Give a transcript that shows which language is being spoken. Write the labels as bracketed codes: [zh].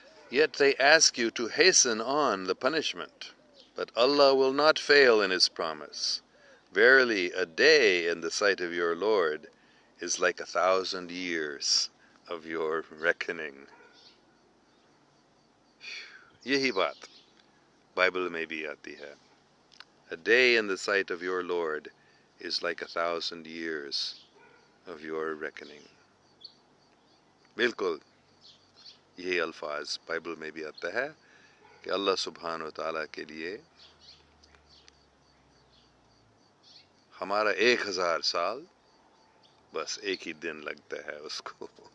[en] Yet they ask you to hasten on the punishment, but Allah will not fail in His promise. Verily, a day in the sight of your Lord is like 1,000 years of your reckoning. [ur] یہی بات Bible میں بھی آتی ہے. [en] A day in the sight of your Lord is like 1,000 years of your reckoning. [ur] بالکل یہی الفاظ Bible میں بھی آتا ہے کہ اللہ سبحانہ و تعالیٰ کے لیے ہمارا 1,000 سال بس ایک ہی دن لگتا ہے اس کو.